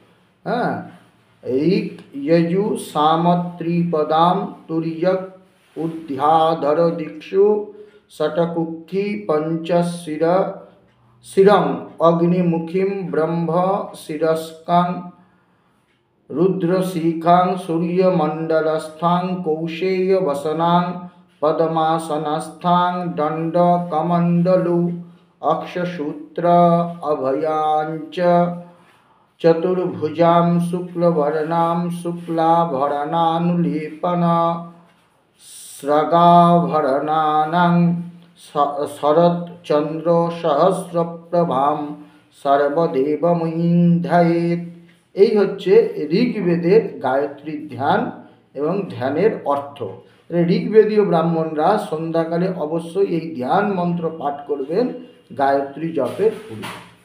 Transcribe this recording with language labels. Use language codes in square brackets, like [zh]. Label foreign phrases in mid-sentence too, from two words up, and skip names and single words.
[sa] ঋগ যজু সাম ত্রিপদাম তুর্যক ঊর্ধ্বাধর দিক্ষু ষটকুক্ষি পঞ্চশিরং অগ্নিমুখিম ব্রহ্ম শিরস্কাং রুদ্রশিখাং সূর্যমণ্ডলস্থাং কৌশেয় বসনাং पद्मासनस्थां दण्डकमण्डलु अक्षसूत्र अभयाञ्च चतुर्भुजां शुक्लवर्णां शुक्लाभरणानुलेपन स्रगाभरणानां शरच्चन्द्रसहस्रप्रभां সর্বদেবময়ীং ধ্যায়েৎ। [bn] এই হচ্ছে ঋগ্বেদের গায়ত্রী ধ্যান এবং ধ্যানের অর্থ। ঋগ্বেদীয় ব্রাহ্মণরা সন্ধ্যাকালে অবশ্যই এই ধ্যান মন্ত্র পাঠ করবেন গায়ত্রী জপের পূর্বে।